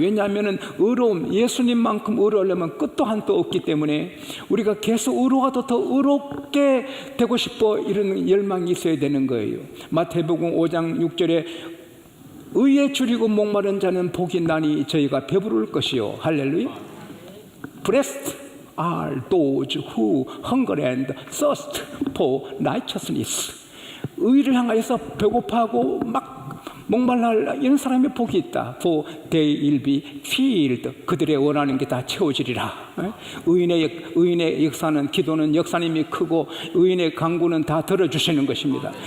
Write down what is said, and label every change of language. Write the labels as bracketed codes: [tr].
[ko] 왜냐하면 의로움, 예수님만큼 의로우려면 끝도 한도 없기 때문에 우리가 계속 의로워도 더 의롭게 되고 싶어 이런 열망이 있어야 되는 거예요. 마태복음 5장 6절에 의에 줄이고 목마른 자는 복이 나니 저희가 배부를 것이요. 할렐루야. [en] Blessed are those who hunger and thirst for righteousness. [ko] 의를 향하여서 배고파하고 막 목말라 이런 사람의 복이 있다. [en] For they will be filled. [ko] 그들의 원하는 게 다 채워지리라. 의인의 역사는, 기도는 역사님이 크고 의인의 간구는 다 들어주시는 것입니다.